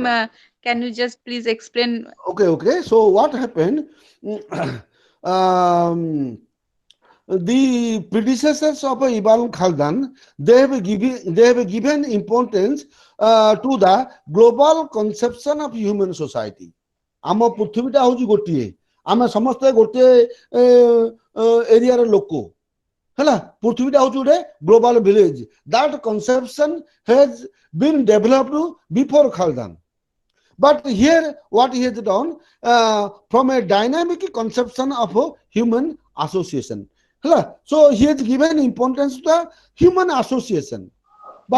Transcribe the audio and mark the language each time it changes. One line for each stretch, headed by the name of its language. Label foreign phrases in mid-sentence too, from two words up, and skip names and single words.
English: Can you just please explain? Okay, okay. So what happened? um, the predecessors of Ibn Khaldan, they have given importance to the global conception of human society.
Odia: ଆମ ପୃଥିବୀଟା ହଉଛି ଗୋଟିଏ, ଆମେ ସମସ୍ତେ ଗୋଟିଏ ଏରିଆର ଲୋକ ହେଲା। ପୃଥିବୀଟା ହଉଛି ଗୋଟେ
English: global village. That conception has been developed before Khaldan. But here, what he has done from a dynamic conception of a human association. So he has given importance to the human association, but